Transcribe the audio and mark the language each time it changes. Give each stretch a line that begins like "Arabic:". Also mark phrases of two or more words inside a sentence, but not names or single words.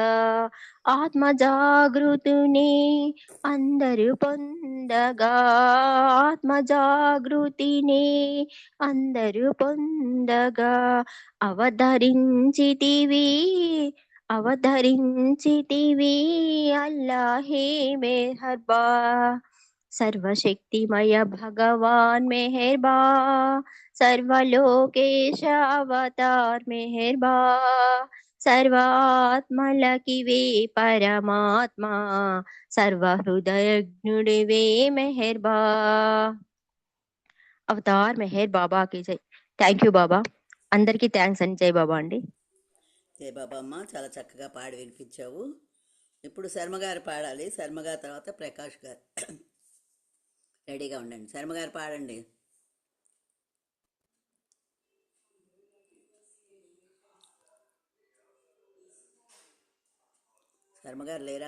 Telugu: ఆత్మ జాగృతిని అందరూ పొందగా, ఆత్మ జాగృతిని అందరూ పొందగా, అవతరించితివి అవతరించితివి అల్లాహే మెహర్బా। సర్వశక్తిమయ భగవాన మెహర్బా, సర్వలోకేశ అవతార మెహర్బా। సర్వాత్మలకీ వే పరమాత్మా, సర్వ హృదయ వే మెహర్బా।
Hindi: अवतार मेहर बाबा की जय।
English: thank you
Telugu: బాబా, అందరికీ థ్యాంక్స్ అండి. జై బాబా అండి. జై బాబా అమ్మ, చాలా చక్కగా పాడి వినిపించావు. ఇప్పుడు శర్మ గారు పాడాలి. శర్మ గారి తర్వాత ప్రకాష్ గారు రెడీగా ఉండండి. శర్మ గారు పాడండి. శర్మ గారు లేరా?